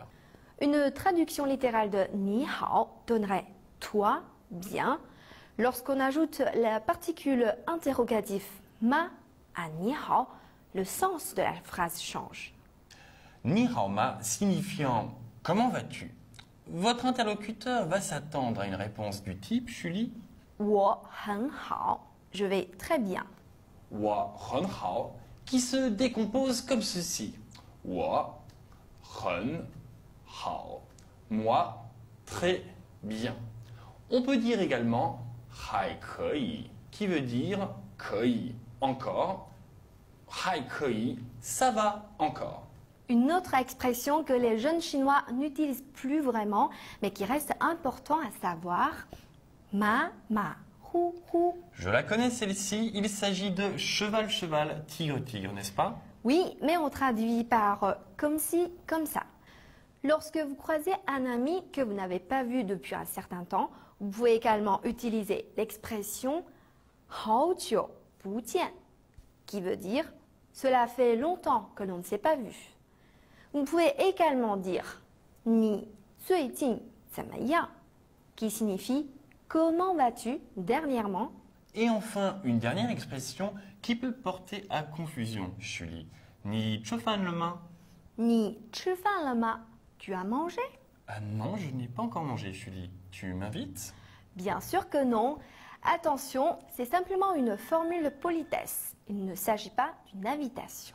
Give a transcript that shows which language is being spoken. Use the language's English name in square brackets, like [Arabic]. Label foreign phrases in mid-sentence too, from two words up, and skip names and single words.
[French] Une traduction littérale de [Chinese] 你好 [French] donnerait toi, bien. Lorsqu'on ajoute la particule interrogative ma à [Chinese] 你好, [French] le sens de la phrase change. [Chinese] 你好吗 [French] signifiant comment vas-tu? Votre interlocuteur va s'attendre à une réponse du type Julie. [Chinese] 我很好, [French] je vais très bien. [Chinese] 我很好 [French] qui se décompose comme ceci. [Chinese] 我很好 [French] moi très bien. On peut dire également [Chinese] 还可以 [French] qui veut dire 可以 encore. [Chinese] 还可以 [French] ça va encore. Une autre expression que les jeunes Chinois n'utilisent plus vraiment, mais qui reste important à savoir, [Chinese] 马虎虎. [French] Je la connais celle-ci, il s'agit de cheval, cheval, tigre, tigre, n'est-ce pas? Oui, mais on traduit par comme si, comme ça. Lorsque vous croisez un ami que vous n'avez pas vu depuis un certain temps, vous pouvez également utiliser l'expression [Chinese] 好久不见, [French] qui veut dire cela fait longtemps que l'on ne s'est pas vu. Vous pouvez également dire [Chinese] 你最近怎么样, [French] qui signifie comment vas-tu dernièrement. Et enfin, une dernière expression qui peut porter à confusion, Julie. [Chinese] 你吃饭了吗. 你吃饭了吗? [French] Tu as mangé? Ah non, je n'ai pas encore mangé, Julie. Tu m'invites? Bien sûr que non. Attention, c'est simplement une formule de politesse. Il ne s'agit pas d'une invitation.